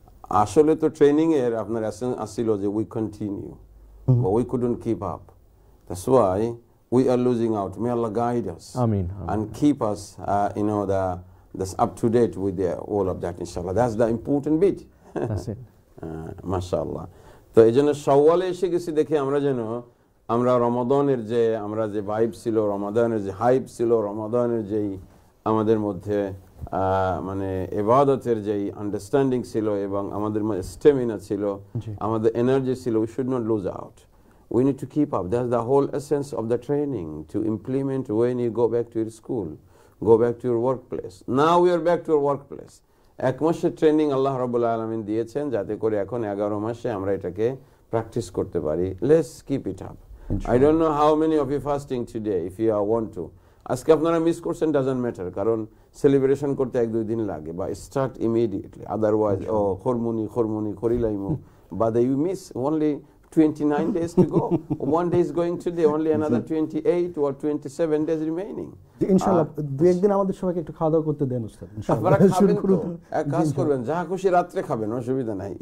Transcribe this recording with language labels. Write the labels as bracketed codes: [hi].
[bn] Ashole to training er apnar asilo je [en] we continue, but we couldn't keep up. That's why we are losing out. May Allah guide us. Ameen. And keep us, that's up to date with all of that, inshallah. That's the important bit. That's it. MashaAllah. [bn] তো এই জন্য শাওয়ালে এসে গেছি দেখে আমরা রমাদানের যে vibe ছিল, রমাদানের যে হাইপ ছিল, রমাদানের যেই আমাদের মধ্যে মানে ইবাদতের যেই আন্ডারস্ট্যান্ডিং ছিল এবং আমাদের মধ্যে স্টেমিনা ছিল, আমাদের এনার্জি ছিল, [en] we should not lose out. We need to keep up. That's the whole essence of the training, to implement when you go back to your school, go back to your workplace. Now we are back to our workplace. [bn] 1 মাসের training আল্লাহ রাব্বুল আলামিন দিয়েছেন যাতে করে এখন 11 মাসে আমরা এটাকে প্র্যাকটিস করতে পারি। [en] Let's keep it up. I don't know how many of you fasting today, if you want to. [bn] আজকে আপনারা মিস করছেন, [en] doesn't matter, [bn] কারণ সেলিব্রেশন করতে 1-2 দিন লাগে, বা [en] start immediately. Otherwise, [bn] খরমুনি করিলাইমু, [en] but you miss only 29 days to go. 1 day is going today, only another 28 or 27 days remaining. [bn] ইনশাআল্লাহ দুই একদিন আমাদের সবাইকে একটু খাওয়া দাওয়া করতে দেন উস্তাদ। আপনারা খাবেন তো, এক কাজ করবেন, যা খুশি রাত্রে খাবেন, অসুবিধা নাই।